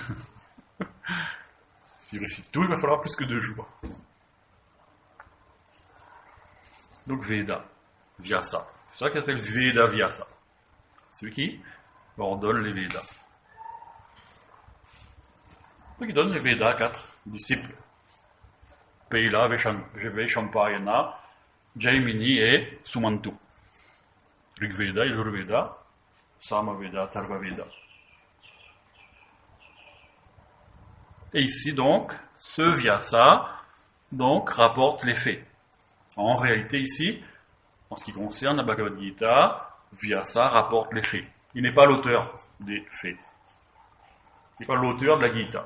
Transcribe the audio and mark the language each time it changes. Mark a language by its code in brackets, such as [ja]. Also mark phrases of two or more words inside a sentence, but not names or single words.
[fr] S'il récite tout, il va falloir plus que 2 jours. Donc Veda, Vyasa. C'est ça qu'il appelle Veda Vyasa. Celui qui ordonne les Védas. Donc il donne les Védas à 4 disciples. Peila, Vaishampayana, Jaimini et Sumantu. Rigveda, Yajurveda, Samaveda, Atharvaveda. Et ici donc, ce Vyasa donc rapporte les faits. En réalité ici, en ce qui concerne la Bhagavad Gita, Vyasa rapporte les faits. Il n'est pas l'auteur des faits. Il n'est pas l'auteur de la Gita.